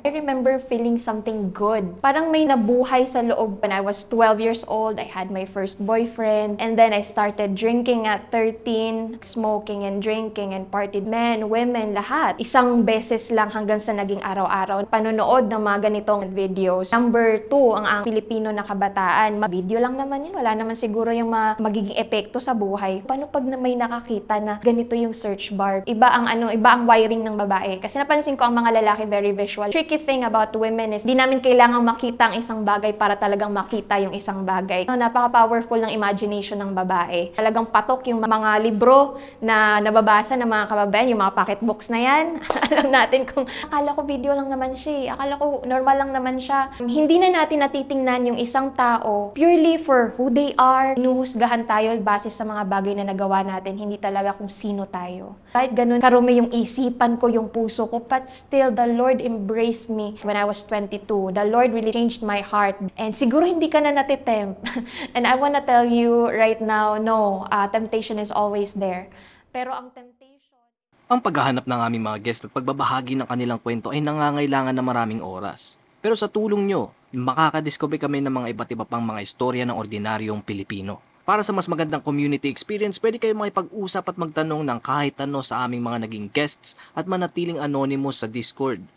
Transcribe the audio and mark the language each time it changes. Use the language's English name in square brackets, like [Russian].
[English] I remember feeling something good. [Filipino] Parang may nabuhay sa loob. [English] When I was 12 years old, I had my first boyfriend. And then I started drinking at 13, smoking and drinking and partied. Men, women, [Filipino] lahat. Isang beses lang hanggang sa naging araw-araw. Panonood ng mga ganitong videos. Number 2, ang Pilipino na kabataan. Video lang naman yun. Wala naman siguro yung magiging epekto sa buhay. Paano pag may nakakita na ganito yung search bar? Iba ang wiring ng babae. Kasi napansin ko ang mga lalaki [English] very visual. Tricky thing about women is [Filipino] di namin kailangang makita ang isang bagay para talagang makita yung isang bagay. Napaka-powerful ng imagination ng babae. Talagang patok yung mga libro na nababasa ng mga kababayan, yung mga pocketbooks na yan. Alam natin kung akala ko video lang naman siya. Akala ko normal lang naman siya. Hindi na natin natitingnan yung isang tao purely for who they are. Inuhusgahan tayo base sa mga bagay na nagawa natin, hindi talaga kung sino tayo. Kahit ganun karumi yung isipan ko, yung puso ko, [English] but still the Lord embraced me when I was 22. The Lord really changed my heart. And [Filipino] siguro hindi ka na natitempt. [English] And I wanna tell you right now, no, temptation is always there. [Filipino] Pero ang temptation... Ang paghahanap ng aming mga guest at pagbabahagi ng kanilang kwento ay nangangailangan ng maraming oras. Pero sa tulong nyo, makakadiscover kami ng mga iba't iba pang mga istorya ng ordinaryong Pilipino. Para sa mas magandang community experience, pwede kayo makipag-usap at magtanong ng kahit ano sa aming mga naging guests at manatiling anonymous sa Discord.